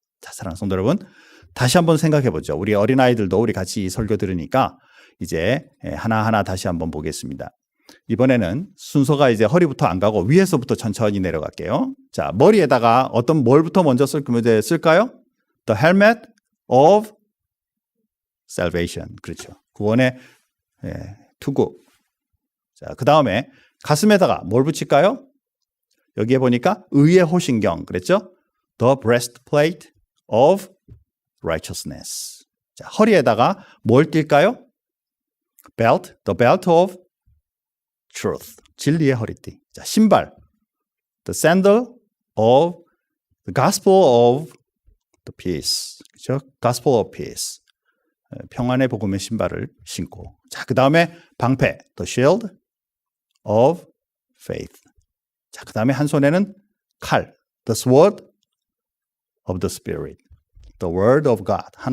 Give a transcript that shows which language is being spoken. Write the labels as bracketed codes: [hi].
[ko] 자, 사랑하는 성도 여러분, 다시 한번 생각해 보죠. 우리 어린아이들도 우리 같이 이 설교 들으니까 이제 하나하나 다시 한번 보겠습니다. 이번에는 순서가 이제 허리부터 안 가고 위에서부터 천천히 내려갈게요. 자, 머리에다가 뭘부터 먼저 쓸까요? [en] The helmet of salvation. [ko] 그렇죠. 구원의 투구. 자, 그 다음에 가슴에다가 뭘 붙일까요? 여기에 보니까 의의 호신경. 그랬죠? [en] The breastplate of righteousness. [ko] 자, 허리에다가 뭘 띌까요? [en] Belt, the belt of truth. [ko] 진리의 허리띠. 자, 신발. [en] The sandal of the gospel of the peace. [ko] 그렇죠? [en] Gospel of peace. [ko] 평안의 복음의 신발을 신고. 자, 그 다음에 방패. [en] The shield of faith. [ko] 자, 그 다음에 한 손에는 칼. [en] The sword of the spirit. The word of God.